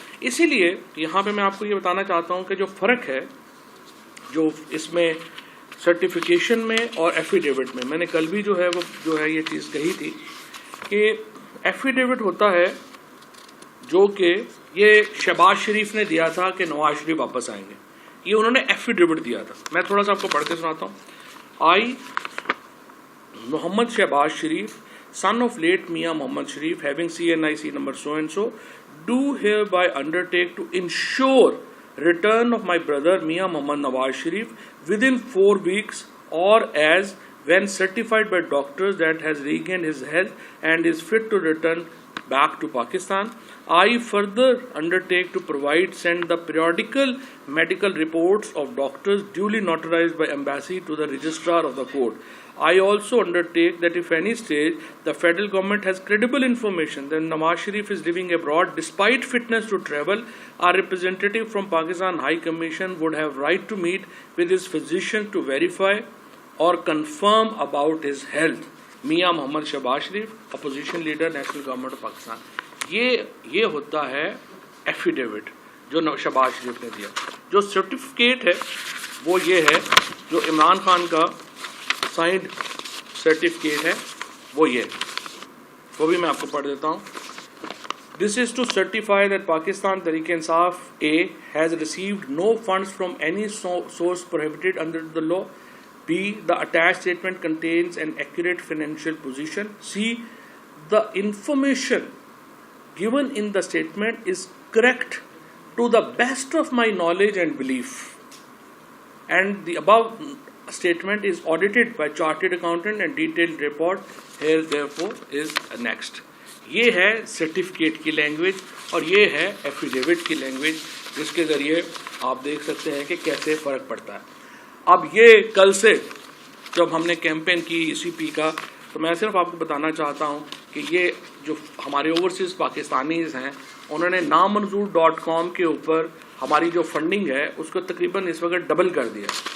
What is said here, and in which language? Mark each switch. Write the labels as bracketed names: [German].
[Urdu] اسی لیے یہاں پہ میں آپ کو یہ بتانا چاہتا ہوں کہ جو فرق ہے جو اس میں سرٹیفیکیشن میں اور ایفیڈیوٹ میں نے کل بھی جو ہے یہ چیز کہی تھی کہ ایفیڈیوٹ ہوتا ہے جو کہ یہ شہباز شریف نے دیا تھا کہ نواز شریف واپس آئیں گے, یہ انہوں نے ایفیڈیوٹ دیا تھا. میں تھوڑا سا آپ کو پڑھ کے سناتا ہوں. [English] I Muhammad Shehbaz Sharif son of late Mia Mohammad Sharif having CNIC number so and so do hereby undertake to ensure return of my brother Mia Mohammad Nawaz Sharif within 4 weeks or as when certified by doctors that has regained his health and is fit to return back to Pakistan. I further undertake to send the periodical medical reports of doctors duly notarized by embassy to the registrar of the court. I also undertake that if any stage the federal government has credible information that Nawaz Sharif is living abroad despite fitness to travel, our representative from Pakistan High Commission would have right to meet with his physician to verify or confirm about his health. Mian Muhammad Shehbaz Sharif, opposition leader, national government of Pakistan. [Urdu] یہ ہوتا ہے affidavit جو شہباز شریف نے دیا. جو certificate ہے وہ یہ ہے جو عمران خان کا سائنڈ سرٹیفکیٹ ہے وہ بھی میں آپ کو پڑھ دیتا ہوں. [English] This is to certify that Pakistan Tehreek-e-Insaf A has received no funds from any source prohibited under the law. B. The attached statement contains an accurate financial position. C. The information given in the statement is correct to the best of my knowledge and belief. And the above statement is audited by chartered accountant and detailed report here therefore is next. [Urdu] یہ ہے certificate کی language اور یہ ہے affidavit کی language, جس کے ذریعے آپ دیکھ سکتے ہیں کہ کیسے فرق پڑتا ہے. اب یہ کل سے جب ہم نے کیمپین کی ECP کا, تو میں صرف آپ کو بتانا چاہتا ہوں کہ یہ جو ہمارے اوورسیز پاکستانیز ہیں انہوں نے نامنظور.com کے اوپر ہماری جو فنڈنگ ہے اس کو تقریباً اس وقت ڈبل کر دیا.